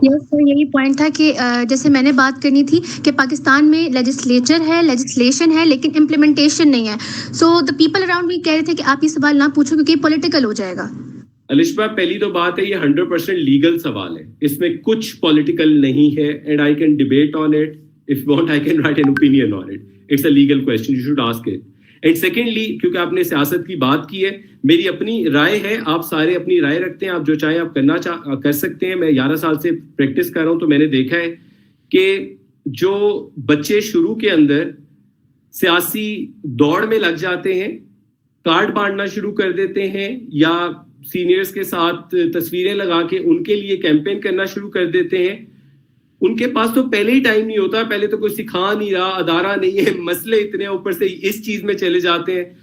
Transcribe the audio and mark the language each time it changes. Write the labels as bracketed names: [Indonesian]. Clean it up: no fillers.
[Urdu] یس سر, یہی پوائنٹ تھا کہ جیسے میں نے بات کرنی تھی کہ پاکستان میں لیجسلیچر ہے, لیجسلیشن ہے, لیکن امپلیمنٹیشن نہیں ہے. [English] so the people around me [Urdu] کہہ رہے تھے کہ آپ یہ سوال نہ پوچھو کیونکہ یہ پولیٹیکل ہو جائے گا. الشبہ, پہلی تو بات ہے یہ 100% لیگل سوال ہے, اس میں کچھ پولیٹیکل نہیں ہے, [English] And I can debate on it. If you want, I can write an opinion on it. It's a legal question, you should ask it. And secondly, [Urdu] کیونکہ آپ نے سیاست کی بات کی ہے, میری اپنی رائے ہے, آپ سارے اپنی رائے رکھتے ہیں, آپ جو چاہیں آپ کر سکتے ہیں. میں 11 سال سے پریکٹس کر رہا ہوں, تو میں نے دیکھا ہے کہ جو بچے شروع کے اندر سیاسی دوڑ میں لگ جاتے ہیں, کارڈ بانٹنا شروع کر دیتے ہیں, یا سینئرز کے ساتھ تصویریں لگا کے ان کے لیے کیمپین کرنا شروع کر دیتے ہیں, ان کے پاس تو پہلے ہی ٹائم نہیں ہوتا, پہلے تو کوئی سکھا نہیں رہا, ادارہ نہیں ہے, مسئلے اتنے اوپر سے اس چیز میں چلے جاتے ہیں.